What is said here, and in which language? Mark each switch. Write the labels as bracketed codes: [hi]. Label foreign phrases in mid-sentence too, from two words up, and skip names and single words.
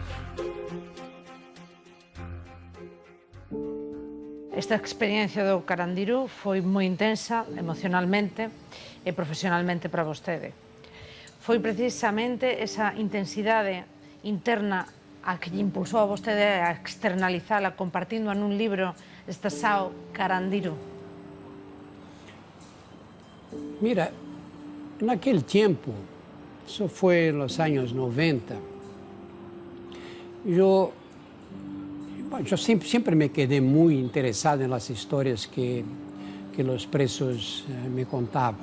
[gl] Esta experiencia do Carandiru foi moi intensa emocionalmente e profesionalmente para vostede. Foi precisamente esa intensidade interna a que lle impulsou a vostede a externalizala compartindo nun libro esta Sao Carandiru. [pt] Mira, naquele tempo, isso foi nos anos 90, eu sempre me quedei muito interessado nas histórias que os presos me contavam.